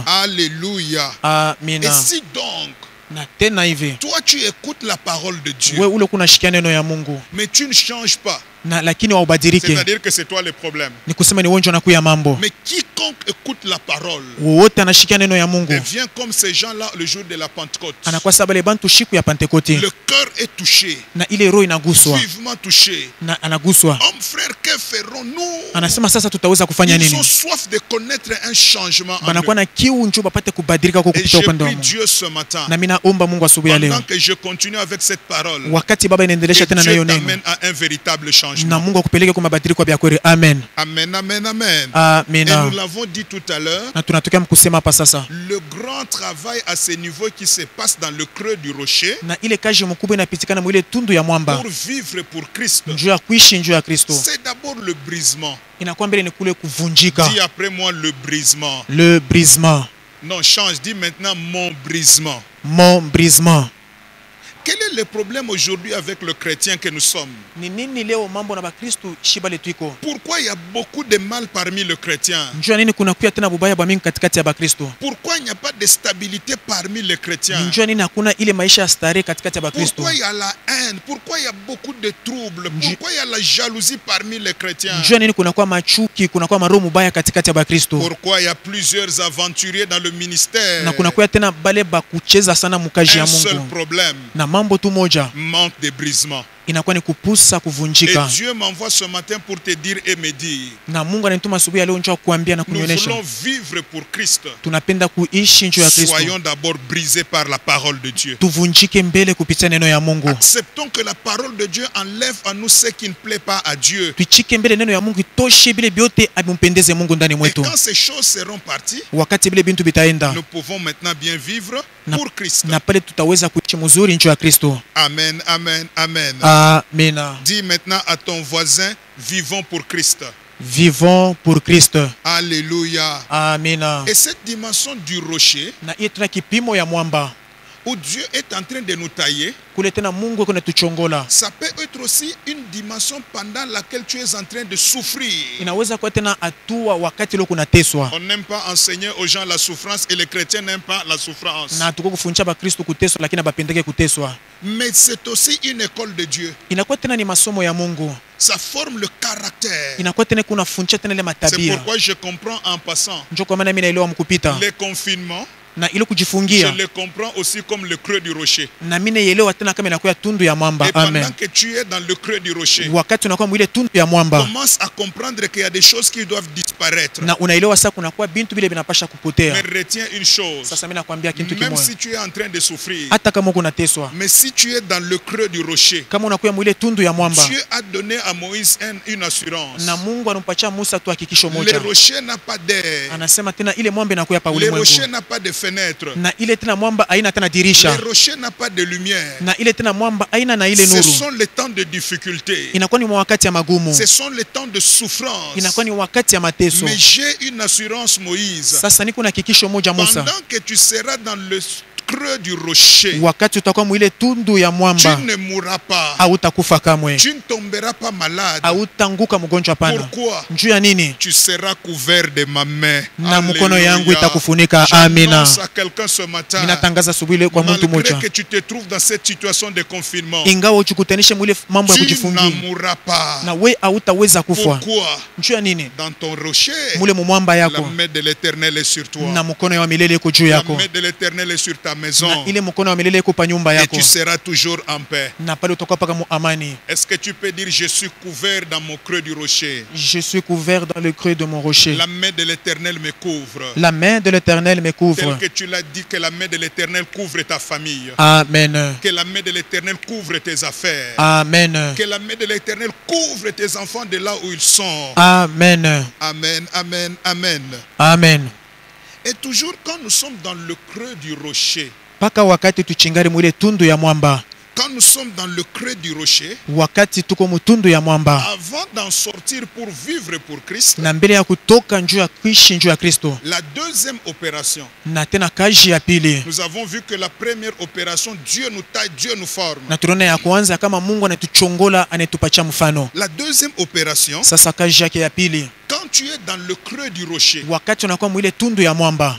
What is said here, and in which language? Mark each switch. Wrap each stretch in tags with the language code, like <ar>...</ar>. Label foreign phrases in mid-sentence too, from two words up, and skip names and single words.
<fr>Alléluia. Et</fr> <sw>Amina.</sw> <fr>si donc,</fr> <sw>Na tena hivi</sw> <fr>toi tu écoutes la parole de Dieu,</fr> <sw>we ule kunashikia neno ya Mungu</sw> <fr>mais tu ne changes pas,</fr> <sw>na lakini waubadilike,</sw> <fr>c'est-à-dire que c'est toi le problème.</fr> <sw>ni kusema ni wonjo nakuya mambo.</sw> <fr>Mais quiconque écoute la parole</fr> <sw>Wote anashikia neno ya Mungu</sw> <fr>devient comme ces gens-là le jour de la Pentecôte.</fr> <sw>anakuwa sabale bantu shiku ya Pentekoti</sw> <fr>Le cœur est touché,</fr> <sw>na ile roho inaguswa</sw> <fr>vivement touché.</fr> <sw>na anaguswa,</sw> <fr>Hommes, frères, que ferons-nous?</fr> <sw>anasema sasa tutaweza kufanya</sw> <fr>Ils</fr> <sw>nini?</sw> <fr>ont soif de connaître un changement en</fr> <sw>Banakuwa</sw> <fr>eux.</fr> <sw>na kiu njoo bapate kubadilika kwa</sw> <fr>Et</fr> <sw>kupitia</sw> <fr>je</fr> <sw>upande wa</sw> <fr>prie</fr> <sw>Mungu.</sw> <fr>Dieu ce matin,</fr> <sw>Na mimi naomba Mungu asubuhi ya leo,</sw> <fr>pendant que je continue avec cette parole,</fr> <sw>wakati Baba inaendelesha</sw> <fr>que</fr> <sw>tena na</sw> <fr>Dieu</fr> <sw>hiyo neno,</sw> <fr>t'amène à un véritable changement. changement.</fr> <sw>Mungu akupeleke kwa mabadiliko ya kweli. Amen. Amen, amen, amen. Amen.</sw> <fr>Et nous l'avons dit tout à l'heure,</fr> <sw>Na tunatokea mkusema hapa sasa.</sw> <fr>le grand travail à ce niveau qui se passe dans le creux du rocher</fr> <sw>Na ile kazi mkubwa inapitikana mwile tundu ya mwamba.</sw> <fr>pour vivre pour Christ,</fr> <sw>Njoo ya kuishi njoo ya Kristo.</sw> <fr>c'est d'abord le brisement.</fr> <sw>Inakuwa mbele ni kule kuvunjika.</sw> <fr>Dis après moi le brisement. Le brisement. Non, change, dis maintenant mon brisement. Mon brisement. Quel est le problème aujourd'hui avec le chrétien que nous sommes?</fr> <sw>Ni nini leo mambo na Bakristo shiba letu iko?</sw> <fr>Pourquoi il y a beaucoup de mal parmi le chrétien?</fr> <sw>Njoo nini kuna kuya tena bubaya ba mingi katikati ya Bakristo?</sw> <fr>Pourquoi il n'y a pas de stabilité parmi les chrétiens?</fr> <sw>Njoo nini hakuna ile maisha ya starehe katikati ya Bakristo?</sw> <fr>Pourquoi il y a la haine? Pourquoi il y a beaucoup de troubles? Pourquoi il y a la jalousie parmi les chrétiens?</fr> <sw>Njoo nini kuna kwa machuki, kuna kwa maroho mubaya katikati ya Bakristo?</sw> <fr>Pourquoi il y a plusieurs aventuriers dans le ministère?</fr> <sw>Na kuna kuya tena bale bakucheza sana mukaji ya</sw> <fr>Un seul</fr> <sw>Mungu.</sw> <fr>problème,</fr> <sw>Na mambo tu moja</sw> <fr>manque de brisement.</fr> <sw>inakuwa ni kupusa</sw> <fr>Et</fr> <sw>kuvunjika.</sw> <fr>Dieu m'envoie ce matin pour te dire et me dire,</fr> <sw>Na Mungu ananituma asubuhi leo njoo kuambia na</sw> <fr>nous</fr> <sw>kunionyesha.</sw> <fr>voulons vivre pour Christ.</fr> <sw>Tunapenda kuishi njoo ya Kristo.</sw> <fr>Soyons d'abord brisés par la parole de Dieu.</fr> <sw>Tuvunjike mbele kupitia neno ya Mungu.</sw> <fr>Acceptons que la parole de Dieu enlève à nous ce qui ne plaît pas à Dieu.</fr> <sw>Tuchike mbele neno ya Mungu itoshe bile biote abimpendeze Mungu ndani</sw> <fr>Et</fr> <sw>mwetu.</sw> <fr>quand ces choses seront parties,</fr> <sw>Wakati bile bintu bitaenda</sw> <fr>nous pouvons maintenant bien vivre pour Christ.</fr> <sw>na pale tutaweza kuishi mzuri njoo ya Kristo. Amen, amen, amen. Amen.</sw> <fr>Dis maintenant à ton voisin, vivons pour Christ. Vivons pour Christ. Alléluia. Amen. Et cette dimension du rocher,</fr> <sw>Na hiyo tuna kipimo ya mwamba</sw> <fr>où Dieu est en train de nous tailler,</fr> <sw>kule tena Mungu kuna tuchongola.</sw> <fr>ça peut être aussi une dimension pendant laquelle tu es en train de souffrir.</fr> <sw>Inaweza kuwa tena hatua wakati leo kunateswa.</sw> <fr>On n'aime pas enseigner aux gens la souffrance et les chrétiens n'aiment pas la souffrance.</fr> <sw>Na tuko kufundisha Bakristo kuteswa lakini abapendeke kuteswa.</sw> <fr>Mais c'est aussi une école de Dieu.</fr> <sw>Inakuwa tena ni masomo ya Mungu.</sw> <fr>Ça forme le caractère.</fr> <sw>Inakuwa tena kuna fundisha tena ile</sw> <fr>C'est</fr> <sw>matabia.</sw> <fr>pourquoi je comprends en passant</fr> <sw>Njoo kwa maana mimi naelewa mkupita.</sw> <fr>les confinements.</fr> <sw>Na ile</sw> <fr>Je</fr> <sw>kujifungia.</sw> <fr>les comprends aussi comme le creux du rocher.</fr> <sw>Na mimi naelewa tena kama inakuwa tundu ya mwamba.</sw> <fr>Et pendant Amen. que tu es dans le creux du rocher,</fr> <sw>Wakati unakuwa mwile tundu ya mwamba.</sw> <fr>commence à comprendre qu'il y a des choses qui doivent disparaître.</fr> <sw>Na unaelewa sasa kunakuwa bintu vile vinapasha kupotea.</sw> <fr>Mais retiens une chose,</fr> <sw>Sasa mimi nakwambia kitu</sw> <fr>même</fr> <sw>kimoja.</sw> <fr>si tu es en train de souffrir,</fr> <sw>Hata kama uko unateswa,</sw> <fr>mais si tu es dans le creux du rocher,</fr> <sw>kama unakuwa mwile tundu ya mwamba,</sw> <fr>Dieu a donné à Moïse une assurance.</fr> <sw>na Mungu anampatia Musa tu hakikisho</sw> <fr>Le</fr> <sw>moja.</sw> <fr>rocher n'a pas d'air.</fr> <sw>Anasema tena ile mwamba inakuwa pa</sw> <fr>Le</fr> <sw>ulimwengu.</sw> <fr>rocher n'a pas de fenêtre.</fr> <sw>Na ile tena mwamba haina tena</sw> <fr>Le</fr> <sw>dirisha.</sw> <fr>rocher n'a pas de lumière.</fr> <sw>Na ile tena mwamba haina na ile</sw> <fr>Ce</fr> <sw>nuru.</sw> <fr>sont les temps de difficulté.</fr> <sw>Inakuwa ni wakati ya magumu.</sw> <fr>Ce sont les temps de souffrance.</fr> <sw>Inakuwa ni wakati ya mateso.</sw> <fr>Mais j'ai une assurance, Moïse.</fr> <sw>Sasa niko na hakikisho moja Musa.</sw> <fr>Pendant que tu seras dans le creux du rocher,</fr> <sw>Wakati utakuwa mwile tundu ya</sw> <fr>tu</fr> <sw>mwamba,</sw> <fr>ne mourras pas.</fr> <sw>hautakufa kamwe.</sw> <fr>Tu ne tomberas pas malade.</fr> <sw>Hautaanguka mgonjwa pana.</sw> <fr>Pourquoi?</fr> <sw>Njuu ya nini?</sw> <fr>Tu seras couvert de ma main.</fr> <sw>Na mkono Alléluia. yangu itakufunika. Amina.</sw> <fr>J'annonce à quelqu'un ce matin,</fr> <sw>Ninatangaza asubuhi kwa mtu</sw> <fr>malgré</fr> <sw>mmoja.</sw> <fr>que tu te trouves dans cette situation de confinement,</fr> <sw>Ingawa uchukutanishe mwile mambo ya</sw> <fr>tu n'en</fr> <sw>kujifungia.</sw> <fr>mourras pas.</fr> <sw>Na we hautaweza kufa.</sw> <fr>Pourquoi?</fr> <sw>Njuu ya nini?</sw> <fr>Dans ton rocher,</fr> <sw>Mule mumwamba</sw> <fr>la</fr> <sw>yako</sw> <fr>main de l'Éternel est sur toi.</fr> <sw>na mkono wa milele iko juu</sw> <fr>La</fr> <sw>yako.</sw> <fr>main de l'Éternel est sur ta maison.</fr> <sw>Na ile mkono wa milele iko pa nyumba</sw> <fr>Et</fr> <sw>yako.</sw> <fr>tu seras toujours en paix.</fr> <sw>Na pale utakuwa paka mu amani.</sw> <fr>Est-ce que tu peux dire, je suis couvert dans mon creux du rocher? Je suis couvert dans le creux de mon rocher. La main de l'Éternel me couvre. La main de l'Éternel me couvre. Tel que tu l'as dit, que la main de l'Éternel couvre ta famille. Amen. Que la main de l'Éternel couvre tes affaires. Amen. Que la main de l'Éternel couvre tes enfants de là où ils sont. Amen. Amen, amen, amen. Amen. Et toujours quand nous sommes dans le creux du rocher,</fr> <sw>Paka wakati tuchingari mwile tundu ya mwamba.</sw> <fr>quand nous sommes dans le creux du rocher,</fr> <sw>Wakati tuko mutundu ya mwamba.</sw> <fr>avant d'en sortir pour vivre pour Christ,</fr> <sw>Na mbele ya kutoka njuu ya kuishi njuu ya Kristo.</sw> <fr>la deuxième opération,</fr> <sw>Na tena kazi ya pili.</sw> <fr>nous avons vu que la première opération, Dieu nous taille, Dieu nous forme.</fr> <sw>Na tunaona ya kwanza kama Mungu anatuchongola anatupatia mfano.</sw> <fr>La deuxième opération,</fr> <sw>Sasa kazi yake ya pili.</sw> <fr>quand tu es dans le creux du rocher,</fr> <sw>Wakati unakuwa mwile tundu ya mwamba.</sw>